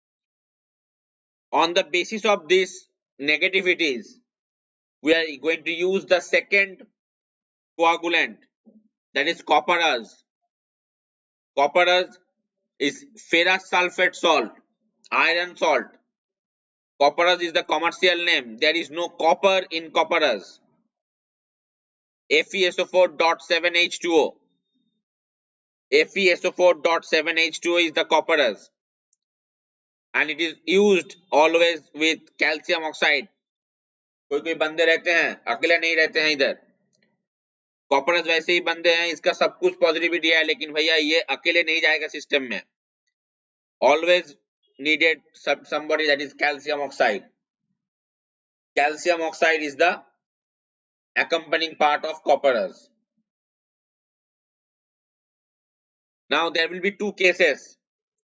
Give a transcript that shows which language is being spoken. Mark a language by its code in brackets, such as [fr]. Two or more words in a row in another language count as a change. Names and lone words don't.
[en] On the basis of these negativities, we are going to use the second coagulant, that is copperas. Copperas is ferrous sulfate salt, iron salt. Copperas is the commercial name. There is no copper in copperas. FeSO4.7H2O. FeSO4.7H2O is the copperas. And it is used always with calcium oxide. [hi] कोई कोई बंदे रहते हैं अकेले नहीं रहते हैं इधर. कॉपरस वैसे ही बंदे हैं, इसका सब कुछ पॉजिटिविटी है, लेकिन भैया ये अकेले नहीं जाएगा सिस्टम में. [en] Always needed somebody that is calcium oxide. Calcium oxide is the accompanying part of copperas. Now there will be two cases.